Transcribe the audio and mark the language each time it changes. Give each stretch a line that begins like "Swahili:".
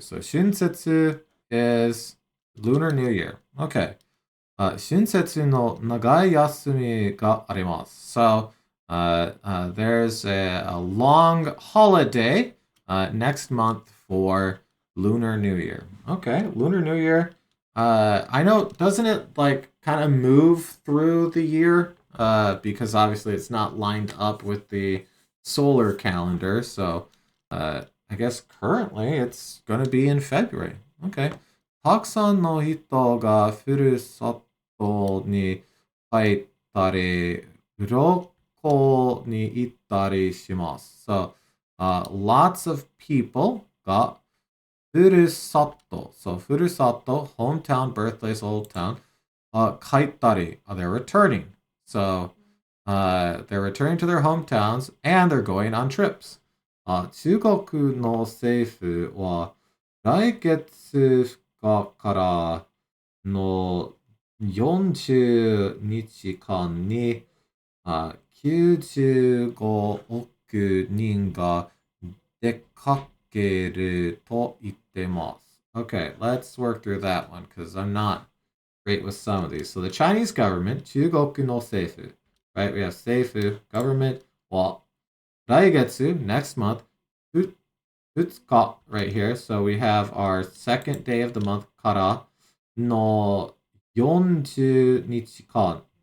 English: So 春節 is Lunar New Year. Okay.
Japanese: 春節の長い休みがあります.
English: So there's a long holiday next month for Lunar New Year. Okay, Lunar New Year. I know, doesn't it like kind of move through the year? Because obviously it's not lined up with the solar calendar. So I guess currently it's going to be in February. Okay.
Japanese: たくさんの人がふるさとに帰ったり、旅行に行ったりします.
English: So lots of people がふるさと. So ふるさと, hometown, birthplace, old town. 帰ったり, they're returning. So they're returning to their hometowns and they're going on trips.
Japanese: 中国の政府は来月からの40日間に95億人が出かけると言ってます.
English: Okay, let's work through that one because I'm not great with some of these. So the Chinese government, 中国の政府, right? We have 政府, government, は Raigetsu, next month. Futsuka, right here. So we have our second day of the month, kara no 40 nichikan.